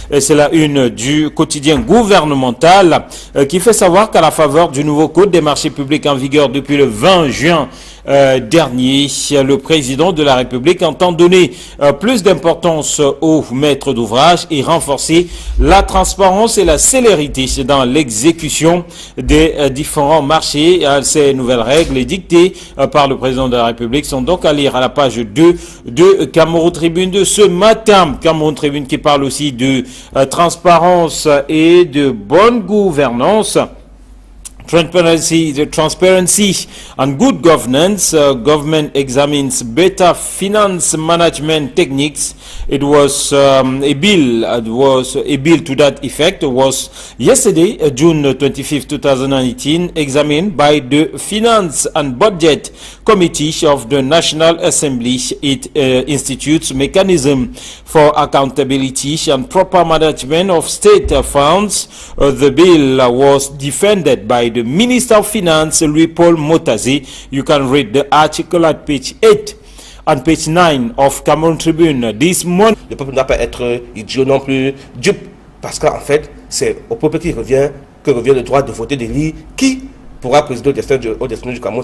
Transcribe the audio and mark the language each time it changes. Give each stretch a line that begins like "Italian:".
French: C'est la une du quotidien gouvernemental qui fait savoir qu'à la faveur du nouveau code des marchés publics en vigueur depuis le 20 juin dernier, le président de la République entend donner plus d'importance aux maîtres d'ouvrage et renforcer la transparence et la célérité dans l'exécution des différents marchés. Ces nouvelles règles dictées par le président de la République sont donc à lire à la page 2 de Cameroun Tribune de ce matin. Cameroun Tribune qui parle aussi de transparence et de bonne gouvernance.
English: Transparency and good governance. Government examines better finance management techniques. It was a bill. A bill to that effect was yesterday, June 25, 2018, examined by the Finance and Budget Committee of the National Assembly. It institutes mechanism for accountability and proper management of state funds. The bill was defended by the Minister of Finance, Louis-Paul Motazi. You can read the article at page 8 and page 9 of Cameroon Tribune this morning.
French: Le peuple ne doit pas être idiot non plus, dupe, parce qu'en fait, c'est au peuple que revient le droit de voter, d'élire qui pourra présider au destin du Cameroun.